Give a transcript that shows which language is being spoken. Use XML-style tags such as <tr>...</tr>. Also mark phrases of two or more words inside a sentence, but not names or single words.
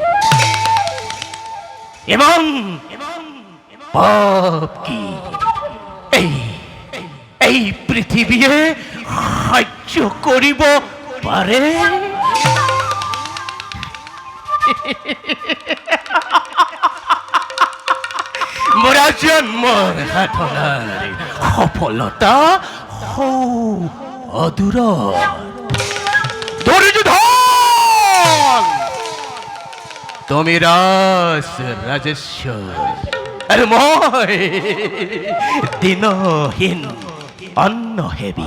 <as>এবং পাপ কি এই পৃথিবীয়ে সহ্য করিব পারে? মোরা জন্মৰ সাধনাৰ সফলতা অদূৰ। দুৰ্যোধন তুমি ৰাজেশ্বৰ আৰু মই দিনহীন অন্নহেবি।</as>